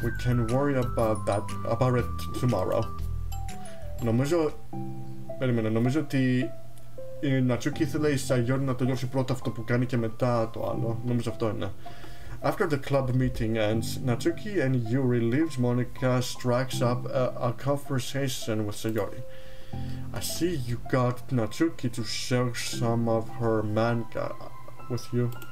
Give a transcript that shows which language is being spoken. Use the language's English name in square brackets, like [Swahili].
[English] We can worry about it tomorrow. [Greek] Νομίζω ότι η Natsuki ήθελε η Sayori να τελειώσει πρώτα αυτό που κάνει και μετά το άλλο. Νομίζω αυτό είναι. [English] After the club meeting ends, Natsuki and Yuri leaves. Monica strikes up a conversation with Sayori. I see you got Natsuki to share some of her manga with you.